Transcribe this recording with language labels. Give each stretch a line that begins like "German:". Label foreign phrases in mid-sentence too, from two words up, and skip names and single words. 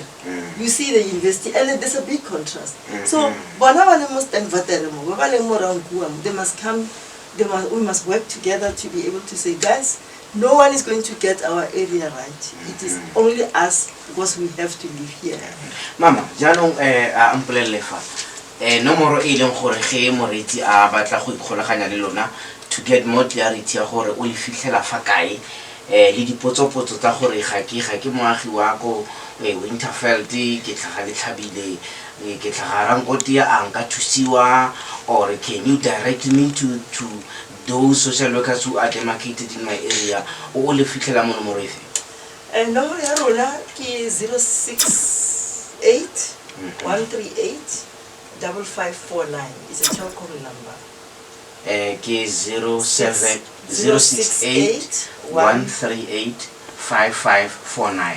English: You see the university, and there's a big contrast. So they must come. We must work together to be able to say, guys, no one is going to get our area right. It is only us, because we have to live here.
Tswana: Mama, jaanong a mpolelele fa nomoro e leng gore ge moreti a batla go ikgolaganya le lona
English: to get more clarity
Tswana: ya gore o le fitlhela fa kae le dipotsopotso tsa gore ga ke moagi wa ko Winterveld ke tlhaga le tlhabile ke tlhaga Rankotia a nka thusiwa,
English: or can you direct me to those social workers who are demarcated in my area
Tswana: o le fitlhela mo nomoro efe? Nomoro ya rona ke 068 138 5549.
English: It's a telecom number.
Tswana: Ke 068 138 5549.